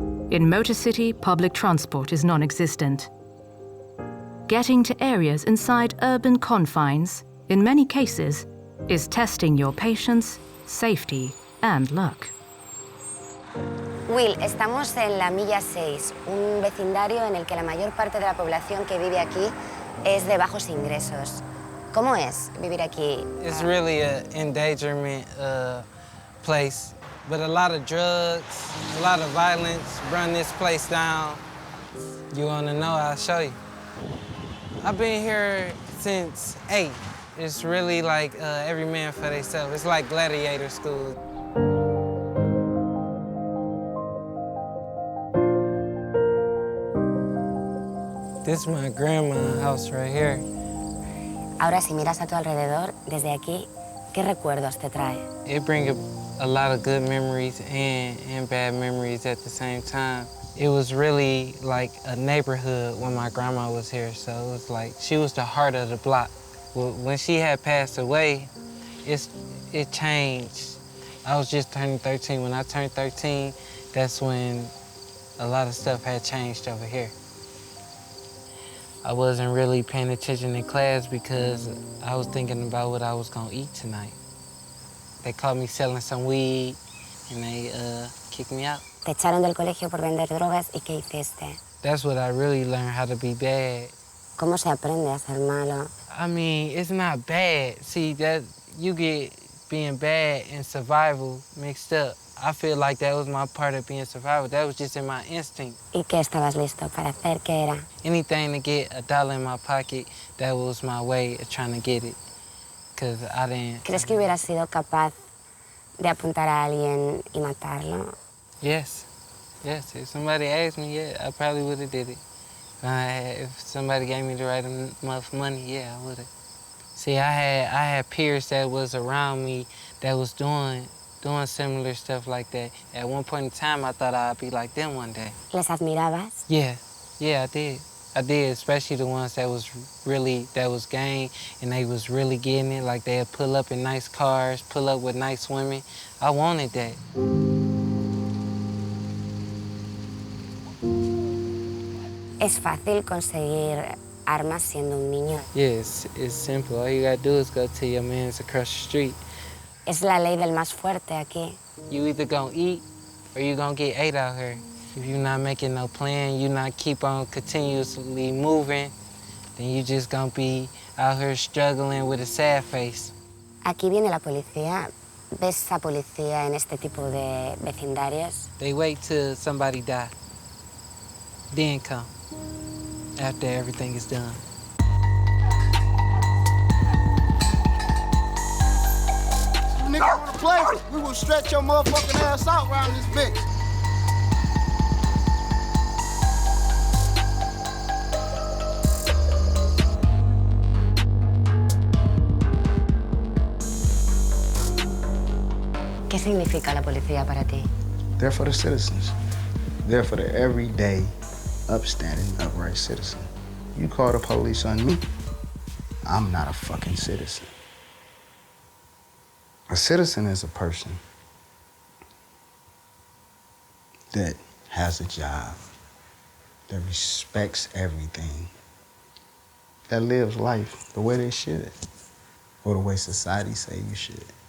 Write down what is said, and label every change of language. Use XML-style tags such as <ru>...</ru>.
<en>In Motor City, public transport is non-existent. Getting to areas inside urban confines, in many cases, is testing your patience, safety, and luck.</en> <es>Will, estamos en la Milla 6, un vecindario en el que la mayor parte de la población que vive aquí es de bajos ingresos. ¿Cómo es vivir aquí?</es> <en>It's really an endangerment place. but a lot of drugs, a lot of violence run this place down. You wanna know, I'll show you. I've been here since 8. It's really like every man for themselves. It's like gladiator school. This is my grandma's house right here.</en> <es>Ahora, si miras a tu alrededor, desde aquí, ¿qué recuerdos te trae?</es> <en>It brings a lot of good memories and bad memories at the same time. It was really like a neighborhood when my grandma was here, so it was like she was the heart of the block. When she had passed away, it changed. I was just turning 13. When I turned 13, that's when a lot of stuff had changed over here. I wasn't really paying attention in class because I was thinking about what I was gonna eat tonight. They caught me selling some weed and they kicked me out.</en> <es>Te echaron del colegio por vender drogas y ¿qué hiciste?</es> <en>That's what I really learned, how to be bad.</en> <es>¿Cómo se aprende a ser malo?</es> <en>I mean, it's not bad. See, that you get being bad and survival mixed up. I feel like that was my part of being survival. That was just in my instinct.</en> <es>¿Y qué estabas listo para hacer? ¿Qué era?</es> <en>Anything to get $1 in my pocket, that was my way of trying to get it. Because I didn't...</en> <es>¿Crees que hubieras sido capaz de apuntar a alguien y matarlo?</es> <en>Yes. Yes. If somebody asked me, yeah, I probably would have did it. If somebody gave me the right enough money, yeah, I would have. See, I had peers that was around me that was doing similar stuff like that. At one point in time, I thought I'd be like them one day.</en> <es>¿Les admirabas?</es> <en>Yeah, I did. I did, especially the ones that was gang, and they was really getting it. Like they'd pull up in nice cars, pull up with nice women. I wanted that.</en> <es>¿Es fácil conseguir armas siendo un niño?</es> <en>Yes, it's simple. All you gotta do is go to your man's across the street.</en> <es>Es la ley del más fuerte aquí.</es> <en>You either gonna eat or you gonna get ate out here. If you're not making no plan, you not keep on continuously moving, then you just gonna be out here struggling with a sad face.</en> <es>Aquí viene la policía. ¿Ves a policía en este tipo de vecindarios?</es> <en>They wait till somebody die, then come, after everything is done. Nigga wanna play, we will stretch your motherfucking ass out around this bitch.</en> <es>¿Qué significa la policía para ti?</es> <en>They're for the citizens. They're for the everyday, upstanding, upright citizen. You call the police on me, I'm not a fucking citizen. A citizen is a person that has a job, that respects everything, that lives life the way they should, or the way society say you should.</en>